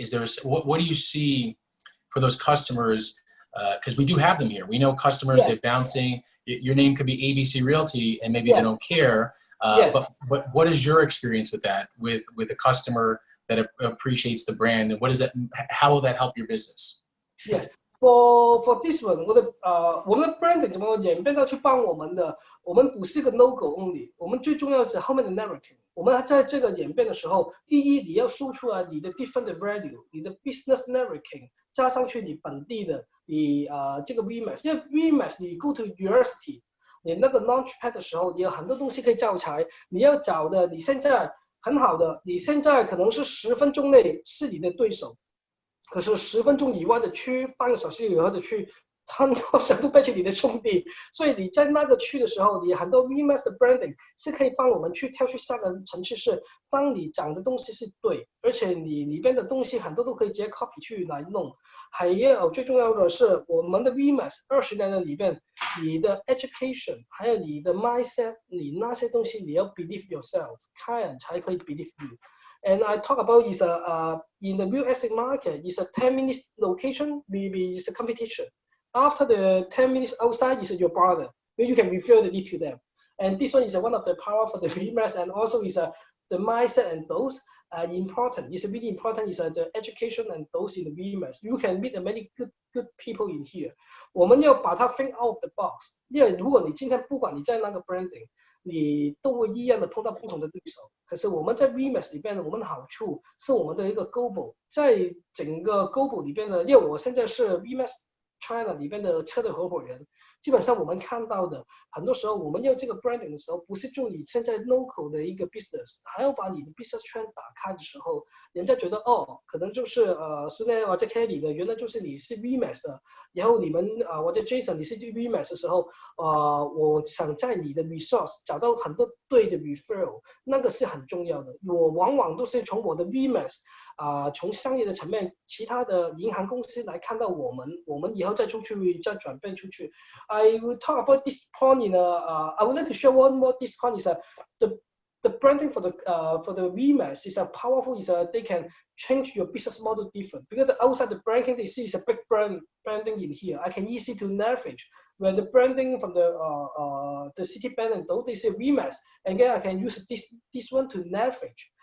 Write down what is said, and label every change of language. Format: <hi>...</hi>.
<en>Is there what do you see for those customers? Because we do have them here. We know customers, yes. they're bouncing. Your name could be ABC Realty, and maybe yes. they don't care. Yes. But what is your experience with that? With a customer that appreciates the brand, and how will that help your business? Yes. For this one，</en> <zh>我们的 branding 怎么演变到去帮我们的？我们不是个 logo only， 我们最重要的是后面的 narrative。我们在这个演变的时候，第一你要输出来你的 different value， 你的 business narrative 加上去你本地的，你这个 VMAX， 因为 VMAX 你 go to university， 你那个 launchpad 的时候，你有很多东西可以教材，你要找的你现在很好的，你现在可能是10分钟内是你的对手。可是10分钟以外的区，半个小时以后的区，很多时候都变成你的兄弟。所以你在那个区的时候，你很多 VMAX 的 branding 是可以帮我们去跳去下个层次，是当你讲的东西是对，而且你里边的东西很多都可以直接 copy 去来弄。还有最重要的是，我们的 VMAX 20年的里边，你的 education 还有你的 mindset， 你那些东西你要 believe yourself， 客人才可以 believe you。</zh> <en>And I talk about is in the real estate market is a 10 minutes location, maybe it's a competition. After the 10 minutes outside is your brother, where you can refer the lead to them. And this one is one of the power for the VMAX, and also is the mindset and those important. It's really important is the education and those in the VMAX. You can meet many good people in here.</en> <zh>我们要把它</zh> <en>think out of the box.</en> <zh>因为如果你今天不管你在那个 branding。你都会一样的碰到不同的对手，可是我们在 VMAX 里边，我们的好处是我们的一个 global， 在整个 global 里边的，因为我现在是 VMAX China 里边的车队合伙人，基本上我们看到的，很多时候我们要这个 branding 的时候，不是就你现在 local 的一个 business， 还要把你的 business 圈打开的时候，人家觉得哦，可能就是虽然我在 Kelly 的，原来就是你是 VMAX 的，然后你们我在 Jason 你是 VMAX 的时候，我想在你的 resource 找到很多对的 referral， 那个是很重要的。我往往都是从我的 VMAX。从商业的层面，其他的银行公司来看到我们以后再出去，再转变出去。</zh> <en>I will talk about this point in I would like to share one more. This point is the branding for the VMAX is powerful. Is they can change your business model different because outside the branding they see is a big branding in here. I can easy to navigate when the branding from the city bank and those they say VMAX, and then I can use this one to navigate.</en>